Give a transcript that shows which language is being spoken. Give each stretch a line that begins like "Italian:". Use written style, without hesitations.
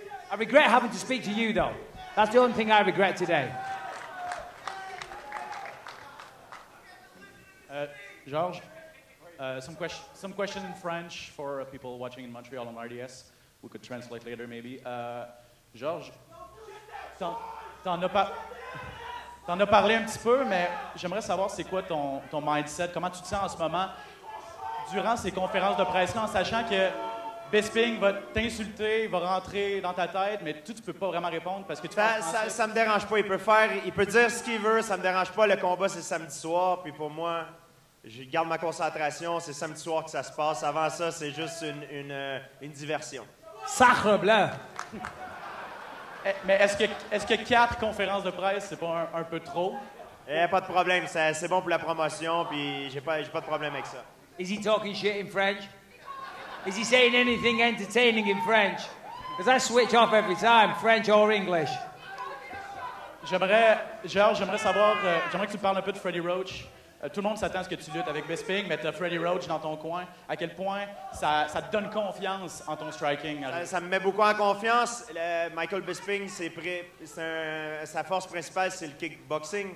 English: I regret having to speak to you, though. That's the only thing I regret today. Georges, some question in French for people watching in Montreal on RDS. We could translate later, maybe.
French: Georges, t'en as parlé un petit peu, mais j'aimerais savoir c'est quoi ton mindset, comment tu te sens en ce moment durant ces conférences de presse-là, en sachant que Bisping va t'insulter, va rentrer dans ta tête, mais tu peux pas vraiment répondre parce que tu ça me dérange pas. Il peut dire ce qu'il veut, ça me dérange pas. Le combat, c'est samedi soir, puis pour moi, je garde ma concentration. C'est samedi soir que ça se passe. Avant ça, c'est juste une diversion. Sacre blanc! Mais est-ce que 4 conférences de presse, c'est pas un peu trop? Pas de problème. C'est bon pour la promotion, puis j'ai pas de problème avec ça.
English: Is he talking shit in French? Is he saying anything entertaining in French? Because I switch off every time, French or English.
French: Georges, j'aimerais savoir, j'aimerais que tu parles un peu de Freddie Roach. Tout le monde s'attend à ce que tu luttes avec Bisping, mais tu as Freddie Roach dans ton coin. À quel point ça te donne confiance en ton striking? Ça me met beaucoup en confiance. Michael Bisping, sa force principale, c'est le kickboxing.